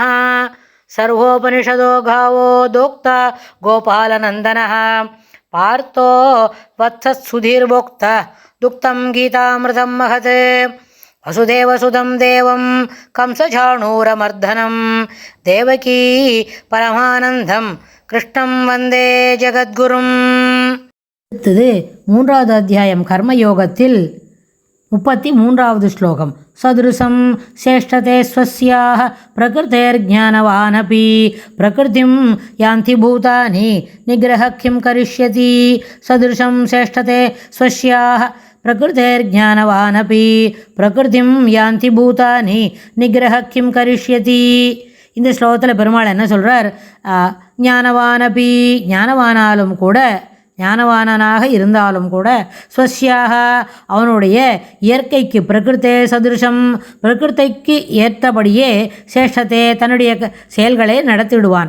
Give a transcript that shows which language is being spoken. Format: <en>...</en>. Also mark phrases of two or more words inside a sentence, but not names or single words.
<sa>सर्वोपनिषदो गावो दोक्ता गोपालनन्दनः पार्थो वत्सत्सुधीर्भोक्ता दुक्तं गीतामृतं महत्। वसुदेवसुतं देवं कंसचाणूरमर्दनं देवकी परमानन्दं कृष्णं वन्दे जगद्गुरुम्.</sa> <ta>அடுத்தது 3வது அத்தியாயம் கர்மயோகத்தில் 33வது ஸ்லோகம்.</ta> <sa>सदृशं चेष्टते स्वस्याः प्रकृतेर्ज्ञानवानपि प्रकृतिं यान्ति भूतानि निग्रह किं करिष्यति. सदृशं चेष्टते स्वस्याः प्रकृतेर्ज्ञानवानपि प्रकृतिं यान्ति भूतानि निग्रह किं करिष्यति.</sa> <ta>இந்த ஸ்லோகத்தில் பெருமாள் என்ன சொல்கிறார்? ஞானவானபி, ஞானவானாலும் கூட, ஞானவானனாக இருந்தாலும் கூட, ஸ்வஸ்யாக அவனுடைய இயற்கைக்கு,</ta> <sa>प्रकृते सदृशम्</sa> <ta>பிரகிருத்தைக்கு ஏற்றபடியே சேஷத்தே தன்னுடைய செயல்களை நடத்திவிடுவான்.</ta>